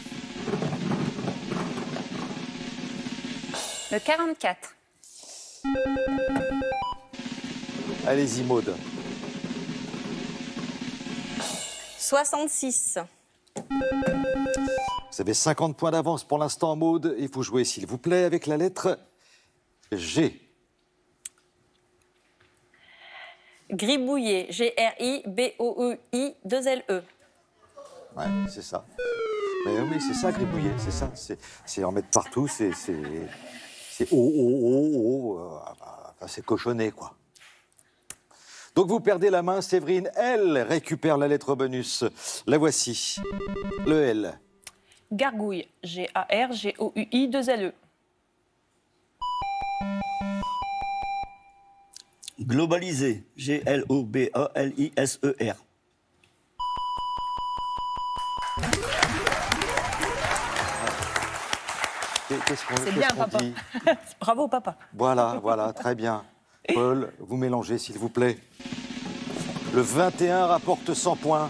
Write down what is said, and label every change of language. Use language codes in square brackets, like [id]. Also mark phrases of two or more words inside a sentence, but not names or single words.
[fr] Le 44. Allez-y, Maude. 66. Vous avez 50 points d'avance pour l'instant, Maude. Il faut jouer, s'il vous plaît, avec la lettre G. Gribouiller. G-R-I-B-O-U-I, 2 L-E. Ouais, c'est ça. Mais oui, c'est ça, gribouiller, c'est ça. C'est en mettre partout, c'est c'est cochonné, quoi. Donc vous perdez la main, Séverine. Elle récupère la lettre bonus. La voici. Le L. Gargouille. G-A-R-G-O-U-I, 2 L-E. Globaliser. Globaliser. C'est bien, papa. Bravo, papa. Voilà, très bien. Paul, vous mélangez, s'il vous plaît. Le 21 rapporte 100 points.